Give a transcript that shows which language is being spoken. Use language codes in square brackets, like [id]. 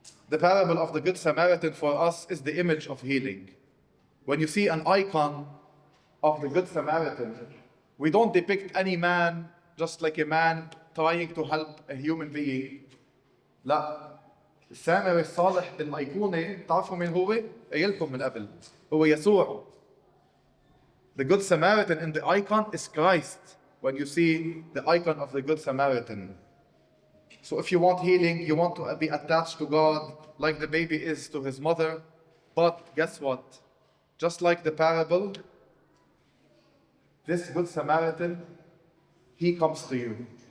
[en] The parable of the Good Samaritan for us is the image of healing. When you see an icon of the Good Samaritan, we don't depict any man just like a man trying to help a human being. [ar] لا، السامري الصالح بالأيقونة تعرفوا مين هو؟ قايلكم من قبل، هو يسوع. [en] The Good Samaritan in the icon is Christ. When you see the icon of the Good Samaritan. So if you want healing, you want to be attached to God like the baby is to his mother. But guess what? Just like the parable, this Good Samaritan, he comes to you.